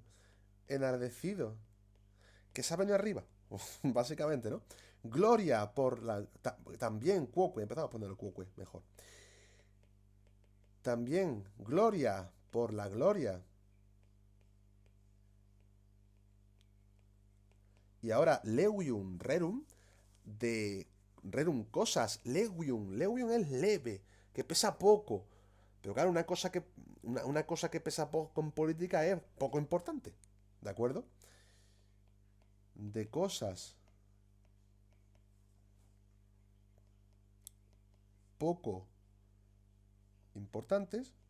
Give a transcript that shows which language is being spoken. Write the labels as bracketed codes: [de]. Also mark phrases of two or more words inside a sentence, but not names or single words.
[es] Enardecido, que se ha venido arriba, básicamente, ¿no? Gloria por la... también cuoque, empezamos a poner el cuoque mejor. También gloria por la gloria. Y ahora [la] levium rerum, [es] de rerum cosas, levium. Levium es leve, que pesa poco. Pero claro, una cosa que pesa poco en política es poco importante. ¿De acuerdo? De cosas poco importantes.